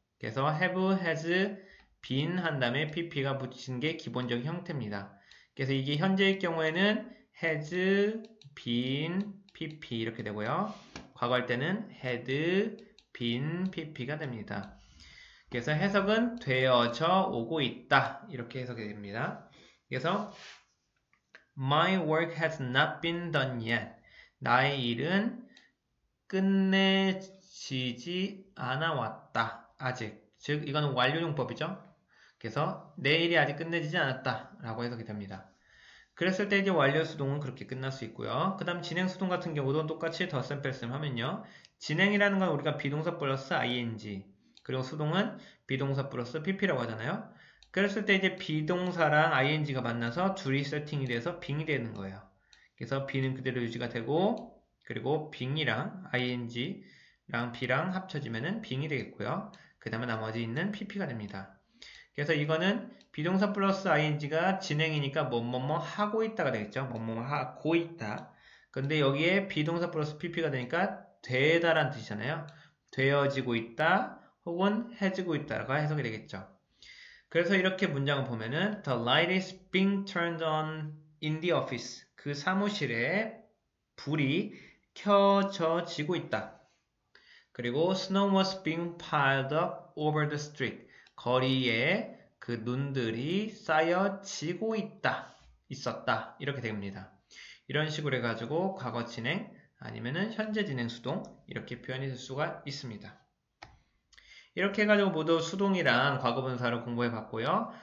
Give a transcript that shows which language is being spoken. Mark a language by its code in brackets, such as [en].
[ko] 그래서 have, has, been 한 다음에 pp가 붙인 게 기본적인 형태입니다. 그래서 이게 현재의 경우에는 has, been, pp 이렇게 되고요. 과거할 때는 had, been, pp가 됩니다. 그래서 해석은 되어져 오고 있다. 이렇게 해석이 됩니다. [en] 그래서 My work has not been done yet. [ko] 나의 일은 끝내지지 않아 왔다. 아직. 즉 이거는 완료용법이죠. 그래서 내 일이 아직 끝내지지 않았다. 라고 해석이 됩니다. 그랬을 때 이제 완료 수동은 그렇게 끝날 수 있고요. 그 다음 진행 수동 같은 경우도 똑같이 덧셈 뺄셈 하면요. 진행이라는 건 우리가 비동사 플러스 ing, 그리고 수동은 비동사 플러스 pp라고 하잖아요. 그랬을 때 이제 비동사랑 ing가 만나서 둘이 세팅이 돼서 빙이 되는 거예요. 그래서 b는 그대로 유지가 되고, 그리고 빙이랑 ing랑 b랑 합쳐지면은 빙이 되겠고요. 그 다음에 나머지 있는 pp가 됩니다. 그래서 이거는 비동사 플러스 ing가 진행이니까 뭐뭐뭐 하고 있다가 되겠죠. 뭐뭐 하고 있다. 근데 여기에 비동사 플러스 pp가 되니까 되다란 뜻이잖아요. 되어지고 있다 혹은 해지고 있다가 해석이 되겠죠. 그래서 이렇게 문장을 보면은 [en] The light is being turned on in the office. [ko] 그 사무실에 불이 켜져지고 있다. [en] 그리고 Snow was being piled up over the street. [ko] 거리에 그 눈들이 쌓여지고 있었다. 이렇게 됩니다. 이런 식으로 해가지고 과거 진행 아니면은 현재 진행 수동 이렇게 표현이 될 수가 있습니다. 이렇게 해가지고 모두 수동이랑 과거분사를 공부해 봤고요.